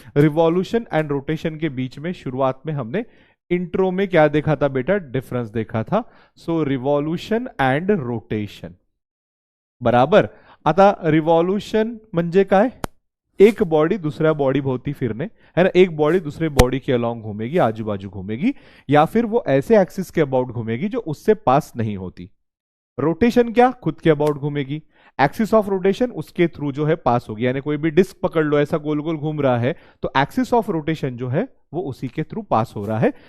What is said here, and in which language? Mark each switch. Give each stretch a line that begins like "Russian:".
Hindi: Revolution and rotation के बीच में शुरुआत में हमने इंट्रो में क्या देखा था बेटा? डिफरेंस देखा था। सो रिवॉल्यूशन एंड रोटेशन, बराबर।
Marathi: आता रिवॉल्यूशन म्हणजे काय?
Hindi: एक बॉडी दूसरा बॉडी भोवती फिरने, है ना, एक बॉडी दूसरे बॉडी के अलॉन्ग घूमेगी, आजू बाजू घूमेगी, या फिर वो ऐसे एक्सिस के अबाउट घूमेगी जो उससे पास नहीं होती। रोटेशन क्या? खुद के अबाउट घूमेगी। एक्सिस ऑफ रोटेशन उसके थ्रू जो है पास होगी, यानी कोई भी डिस्क पकड़ लो, ऐसा गोल गोल घूम रहा है, तो एक्सिस ऑफ रोटेशन जो है वो उसी के थ्रू पास हो रहा है।